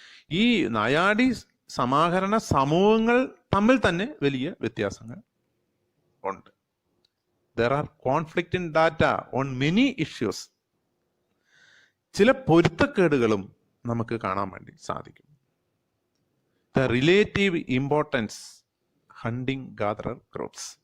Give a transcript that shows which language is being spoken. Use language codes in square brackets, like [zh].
[ml] ഈ നായാടി സമാഹരണ സമൂഹങ്ങൾ തമ്മിൽ തന്നെ വലിയ വ്യത്യാസങ്ങൾ ഉണ്ട്. [en] There are conflict in data on many issues. [ml] ചില പൊരുത്തക്കേടുകളും നമുക്ക് കാണാൻ വേണ്ടി സാധിക്കും. [en] The relative importance hunting gatherer groups.